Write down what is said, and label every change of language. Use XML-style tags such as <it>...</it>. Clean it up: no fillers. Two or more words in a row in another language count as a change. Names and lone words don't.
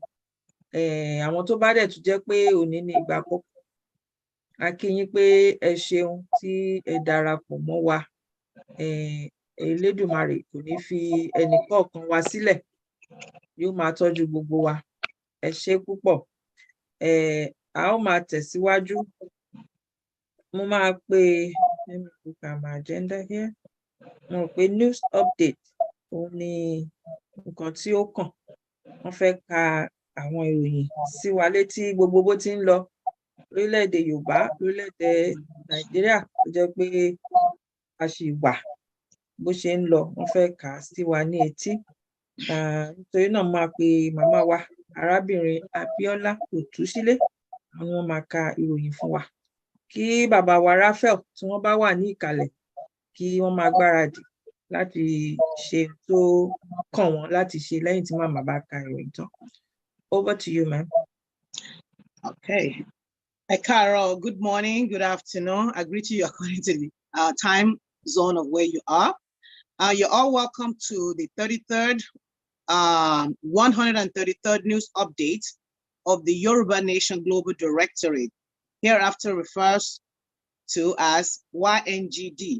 <yo>Àwọn tó bá dẹ̀ tún jẹ́ pé òní ni ìgbà àkọ́kọ́, a kí yín pé ẹ ṣeun tí ẹ darapọ̀ mọ́ wa. Elédùmarè kò ní fi ẹnìkọ̀ọ̀kan wa sílẹ̀, yóò máa tọ́jú gbogbo wa. Ẹ ṣé púpọ̀. A ó máa tẹ̀síwájú. Mo máa pe</yo> <en>let me look at my agenda here.</en> <yo>Mo rò pé</yo> <en>news update</en> <yo>òun ni nǹkan tí ó kàn. Wọ́n fẹ́ ka àwọn ìròyìn sí wa létí gbogbo bó ti ń lọ lórílẹ̀-èdè Yorùbá, lórílẹ̀-èdè Nàìjíríà, tó jẹ́ pé a ṣì wà bó ṣe ń lọ. Wọ́n fẹ́ kà á sí wa ní etí. Nítorí náà máa pe màmá wa arábìnrin Abíọ́lá Òtúsílé, àwọn máa ka ìròyìn fún wa. Kí bàbá wa Raphael tí wọ́n bá wà ní ìkàlẹ̀, kí wọ́n máa gbáradì láti ṣe tó kàn wọ́n láti ṣe lẹ́yìn tí màmá bá ka ìròyìn tán.</yo> <en>Over to you, ma'am. Okay. Carol, good morning, good afternoon. I greet you according to the time zone of where you are. You're all welcome to the 133rd news update of the Yoruba Nation Global Directorate, hereafter refers to as YNGD.</en>